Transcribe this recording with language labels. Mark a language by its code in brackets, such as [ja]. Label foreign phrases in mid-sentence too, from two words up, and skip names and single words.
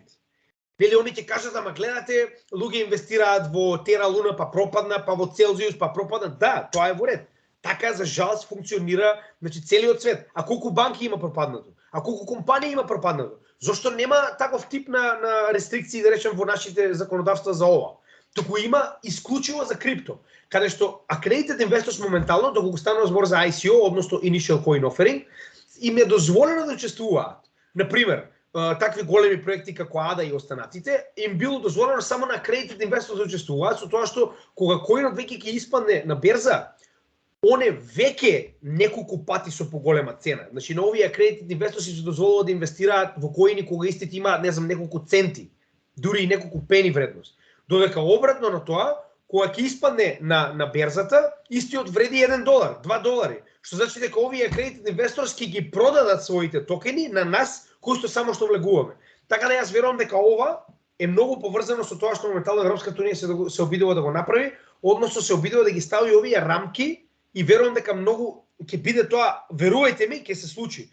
[mk] Нели они ќе кажат, ама гледате, луѓе инвестираат во Тера Луна па пропадна, па во Целзиус па пропадна. Да, тоа е во ред. Така за жалост функционира, значи целиот свет. А колку банки има пропаднато? А колку компании има пропаднато? Зошто нема таков тип на рестрикции, да речем, во нашите законодавства за ова? Туку има исклучиво за крипто, каде што [en] accredited investors [mk] моментално, доколку станува збор за ICO, односно [en] Initial Coin Offering, [mk] им е дозволено да учествуваат. Например, такви големи проекти како ADA и останатите, им било дозволено само на [en] accredited investors [mk] да учествуваат, со тоа што кога коинот веќе ќе испадне на берза, он е веќе неколку пати со поголема цена. Значи на овие [en] accredited investors [mk] се дозволува да инвестираат во коини кога истите имаат, не знам, неколку центи, дури и неколку пени вредност. Додека обратно на тоа, кога ќе испадне на берзата, истиот вреди $1, $2, што значи дека овие [en] accredited investors [mk] ќе ги продадат своите токени на нас, кои што само што влегуваме. Така да јас верувам дека ова е многу поврзано со тоа што моментално Европската унија се обидува да го направи, односно се обидува да ги стави овие рамки и верувам дека многу ќе биде тоа, верувајте ми, ќе се случи.